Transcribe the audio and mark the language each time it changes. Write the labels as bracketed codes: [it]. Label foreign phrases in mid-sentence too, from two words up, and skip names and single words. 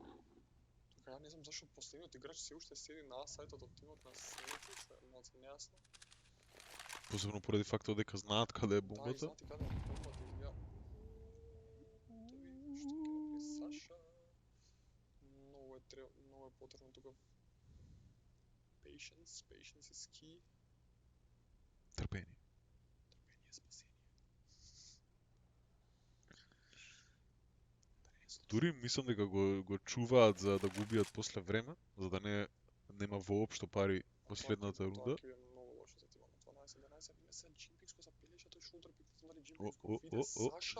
[mk] Тука ја не знам зашто последниот играч се уште седи на сајтот од тимот на Сенети, што е малку нејасно. Посебно поради фактот дека знаат каде е Да, и бомбата. знати каде е бомбата и ја. Да видиме што ќе направи Саша. Многу е потребно тука. [en] Patience is key. [mk] Трпение. Трпение е спасение. Дури мислам дека го чуваат за да го убијат после време, за да нема воопшто пари последната рунда. Тоа ќе биде многу лошо за тимот на 12-11. Не се Джимпикс го запележа тој [en] shoulder peek, [mk] дали Джимпикс го виде Саша.